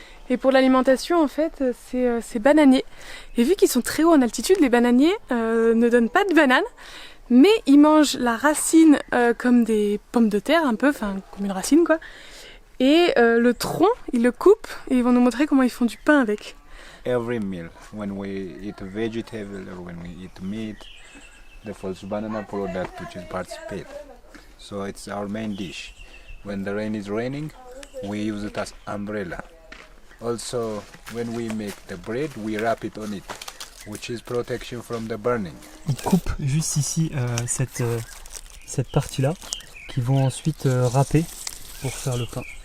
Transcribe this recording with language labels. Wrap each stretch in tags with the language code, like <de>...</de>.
<fr>Et pour l'alimentation, en fait, c'est bananier. Et vu qu'ils sont très hauts en altitude, les bananiers ne donnent pas de bananes. mais ils mangent la racine comme des pommes de terre un peu, enfin comme une racine quoi. Et le tronc, ils le coupent et ils vont nous montrer comment ils font du pain avec.</fr> <en>Every meal, when we eat vegetable or when we eat meat, the false banana product which is participate. So it's our main dish. When the rain is raining, we use it as umbrella. Also, when we make the bread, we wrap it on it, which is protection from the burning.</en> <fr>Ils coupent juste ici cette partie-là, qu'ils vont ensuite râper pour faire le pain.</fr>